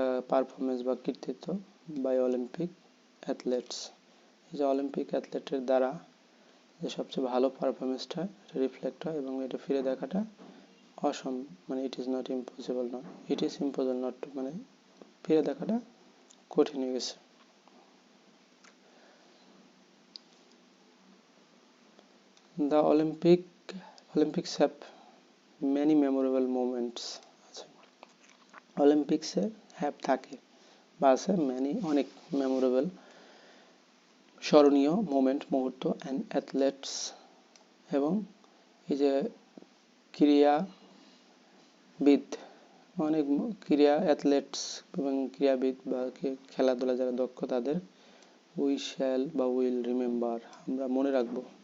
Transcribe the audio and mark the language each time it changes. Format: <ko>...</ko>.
<bn>Performance বা কৃতিত্ব by Olympic athlete's, এই যে অলিম্পিক অ্যাথলেটের দ্বারা যে সবচেয়ে ভালো পারফরমেন্সটা রিফ্লেক্ট হয় এবং এটা ফিরে দেখাটা মানে</bn> <en>it is not impossible, not it is impossible not to</en> <bn>মানে ফিরে দেখাটা কঠিন হয়ে গেছে।</bn> <en>The Olympics have many memorable moments.</en> <bn>অলিম্পিক্সে have থাকে বা আছে ম্যানি অনেক মেমোরেবল স্মরণীয় মোমেন্ট মুহূর্ত অ্যান্ড অ্যাথলেটস এবং এই যে ক্রীড়াবিদ অনেক অ্যাথলেটস এবং ক্রীড়াবিদ বা খেলাধুলা যারা দক্ষ তাদের উই শ্যাল বা উইল রিমেম্বার আমরা মনে রাখবো।</bn>